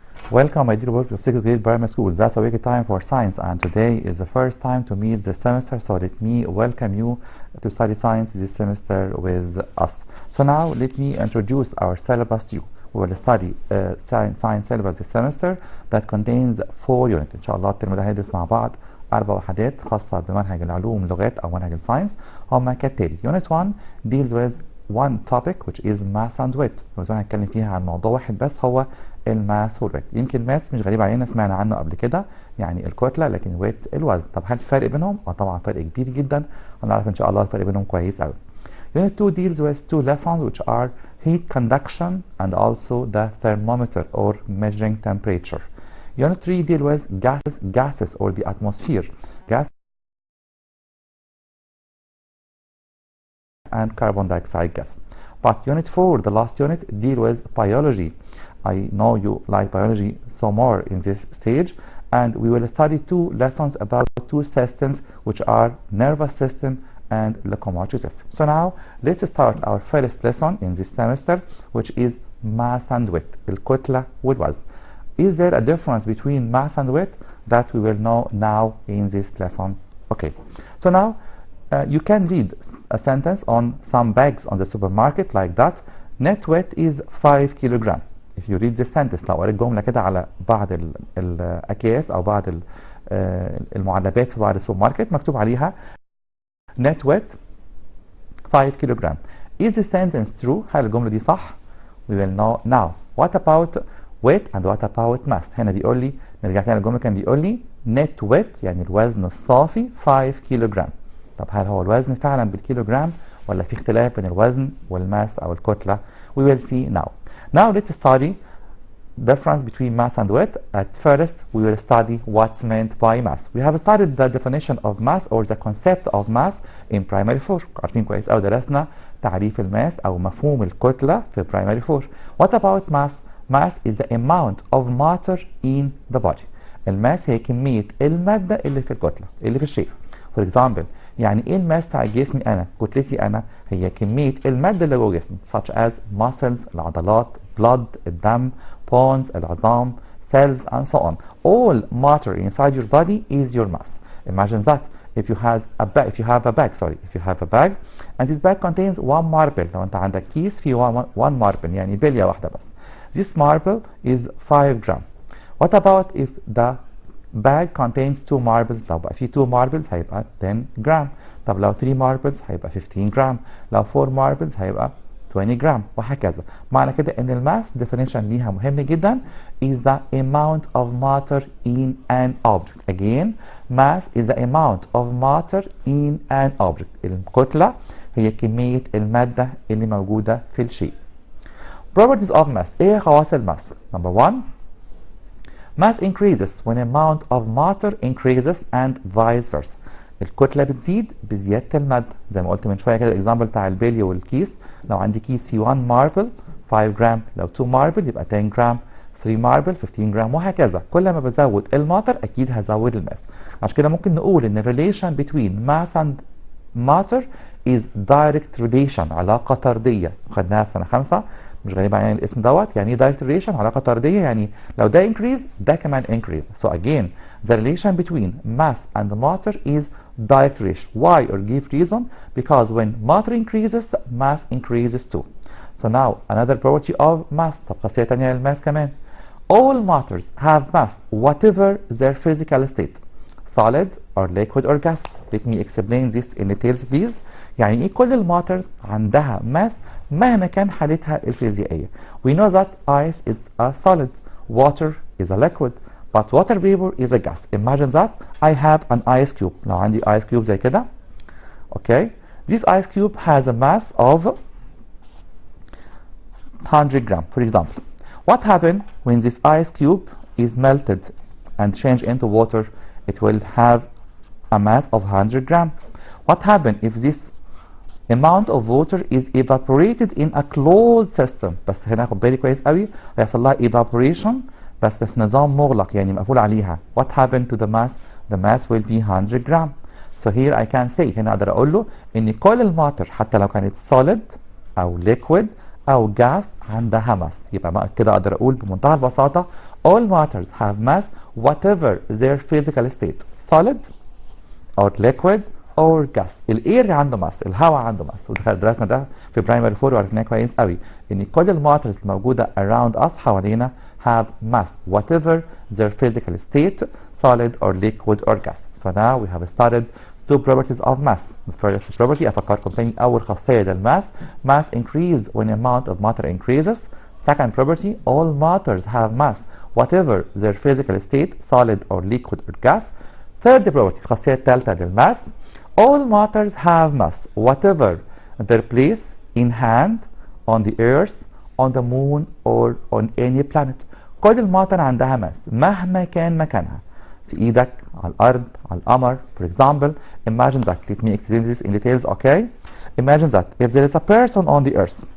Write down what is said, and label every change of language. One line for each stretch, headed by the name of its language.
English: Welcome, my dear workers of 6th grade primary school. That's a week time for science, and today is the first time to meet the semester, so let me welcome you to study science this semester with us. So now let me introduce our syllabus to you. We will study science syllabus this semester that contains 4 units.
Arabic: إن شاء الله الترم ده هندرس مع بعض 4 وحدات خاصة بمنهج العلوم لغات أو منهج الساينس. هما كالتالي:
English: Unit 1 deals with one topic which is math and wit.
Arabic: Unit 1 هنتكلم فيها عن موضوع واحد بس، هو الماس والويت. يمكن الماس مش غريب علينا، سمعنا عنه قبل كده، يعني الكتله، لكن ويت الوزن. طب هل في فرق بينهم؟ طبعا فرق كبير جدا، هنعرف ان شاء الله الفرق بينهم كويس قوي.
English: Unit 2 deals with 2 lessons which are heat conduction and also the thermometer or measuring temperature. Unit 3 deals with gases or the atmosphere, gas and carbon dioxide gas. But Unit 4, the last unit, deal with biology. I know you like biology so more in this stage, and we will study 2 lessons about 2 systems which are nervous system and locomotor system. So now let's start our first lesson in this semester, which is mass and wit,
Arabic: الكتلة والوزن.
English: Is there a difference between mass and wit? That we will know now in this lesson. Okay, so now you can read a sentence on some bags on the supermarket like that. Net weight is 5 kilogram. If you read this sentence،
Arabic: لو قريت جملة كده على بعض الأكياس أو بعض المعلبات في بعض السوبر ماركت مكتوب عليها
English: net weight 5 kilogram. Is the sentence true؟
Arabic: هل الجملة دي صح؟
English: We will know now. What about weight and what about mass؟
Arabic: هنا بيقول لي، نرجع تاني للجملة، كان بيقول لي net weight يعني الوزن الصافي 5 كيلوغرام. طب هل هو الوزن فعلا بالكيلوغرام ولا في اختلاف بين الوزن والماس أو الكتلة؟
English: We will see now. Now let's study difference between mass and weight. At first we will study what's meant by mass. We have studied the definition of mass or the concept of mass in primary 4.
Arabic: عارفين كويس أو درسنا تعريف الماس أو مفهوم الكتلة في primary 4.
English: What about mass? Mass is the amount of matter in the body.
Arabic: الماس هي كمية المادة اللي في الكتلة، اللي في الشيء.
English: For example،
Arabic: يعني ايه الماس بتاع جسمي انا؟ كتلتي انا هي كميه الماده اللي جوه جسمي،
English: such as muscles
Arabic: العضلات، blood الدم، bones العظام،
English: cells and so on. All matter inside your body is your mass. Imagine that if you have a bag and this bag contains 1 marble.
Arabic: لو انت عندك كيس فيه 1 marble يعني بليه واحده بس.
English: This marble is 5 gram. What about if the bag contains 2 marbles؟
Arabic: لو بقى فيه 2 marbles هيبقى 10 جرام. طب لو 3 marbles هيبقى 15 جرام. لو 4 marbles هيبقى 20 جرام، وهكذا. معنى كده ان الماس definition ليها مهم جدا
English: is the amount of matter in an object. Again, mass is the amount of matter in an object.
Arabic: الكتلة هي كمية المادة اللي موجودة في الشيء.
English: Properties of mass.
Arabic: ايه خواص الماس؟
English: Number 1, mass increases when amount of matter increases and vice versa.
Arabic: الكتلة بتزيد بزيادة المادة، زي ما قلت من شوية كده الإكزامبل بتاع البلي والكيس. لو عندي كيس فيه 1 ماربل 5 جرام، لو 2 ماربل يبقى 10 جرام، 3 ماربل 15 جرام، وهكذا. كل ما بزود الماتر أكيد هزود الماس. عشان كده ممكن نقول إن
English: relation between mass and matter is direct relation،
Arabic: علاقة طردية، خدناها في سنة 5، مش غريب علينا الاسم دوت. يعني ايه direct relation؟ علاقة طردية، يعني لو ده increase ده كمان increase.
English: So again the relation between mass and matter is direct relation. Why or give reason? Because when matter increases mass increases too. So now another property of mass.
Arabic: طب خاصية تانية للماس كمان.
English: All matters have mass whatever their physical state. Solid or liquid or gas. Let me explain this in details please.
Arabic: يعني ايه كل الماترز عندها ماس مهما كان حالتها الفيزيائية.
English: We know that ice is a solid, water is a liquid, but water vapor is a gas. Imagine that I have an ice cube.
Arabic: لو عندي ice cube زي كده.
English: Okay. This ice cube has a mass of 100 gram, for example. What happens when this ice cube is melted and changed into water? It will have a mass of 100 gram. What happens if this amount of water is evaporated in a closed system?
Arabic: بس هنا خد بالي كويس قوي، هيحصل لها
English: evaporation
Arabic: بس في نظام مغلق يعني مقفول عليها.
English: What happened to the mass? The mass will be 100 gram. So here I can say
Arabic: هنا أقدر أقول له إن كل الماتر حتى لو كانت solid أو liquid أو gas عندها mass. يبقى كده أقدر أقول بمنتهى البساطة
English: all matters have mass whatever their physical state, solid or liquid or gas.
Arabic: الاير عنده ماس، الهواء عنده ماس، ودرسنا ده في برايمري 4 وعرفناه كويس قوي ان كل الماترز الموجوده around us حوالينا
English: have mass whatever their physical state, solid or liquid or gas. So now we have started two properties of mass. The first property
Arabic: افكركم تاني اول خاصيه للماس
English: mass increase when amount of matter increases. Second property all matters have mass whatever their physical state, solid or liquid or gas. Third property
Arabic: الخاصيه الثالثه للماس
English: all matters have mass whatever their place in hand, on the earth, on the moon or on any planet.
Arabic: كل الماتر عندها ماس مهما كان مكانها، في ايدك، على الارض، على القمر.
English: For example, imagine that. Let me explain this in details, okay? Imagine that if there is a person on the earth.